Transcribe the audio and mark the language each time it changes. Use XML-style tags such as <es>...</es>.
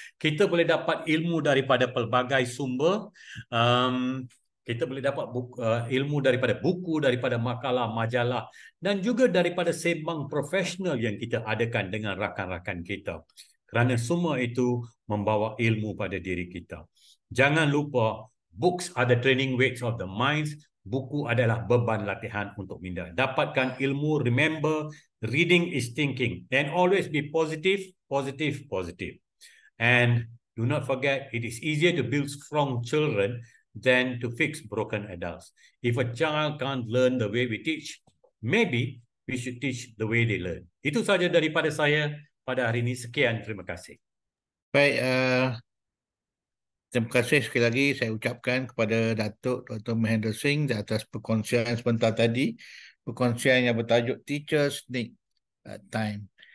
<ms>Kita boleh dapat ilmu daripada pelbagai sumber. Kita boleh dapat ilmu daripada buku, daripada makalah, majalah, dan juga daripada sembang profesional yang kita adakan dengan rakan-rakan kita. Kerana semua itu membawa ilmu pada diri kita. Jangan lupa,</ms> <en>books are the training weights of the minds.</en> <ms>Buku adalah beban latihan untuk minda. Dapatkan ilmu,</ms> <en>remember, reading is thinking. And always be positive, positive, positive. And do not forget, it is easier to build strong children than to fix broken adults. If a child can't learn the way we teach, maybe we should teach the way they learn.</en> <ms>Itu saja daripada saya pada hari ini. Sekian, terima kasih. Baik, terima kasih sekali lagi saya ucapkan kepada Datuk Dr. Mahendra Singh di atas perkongsian sebentar tadi. Perkongsian yang bertajuk Teachers Need Time.</ms>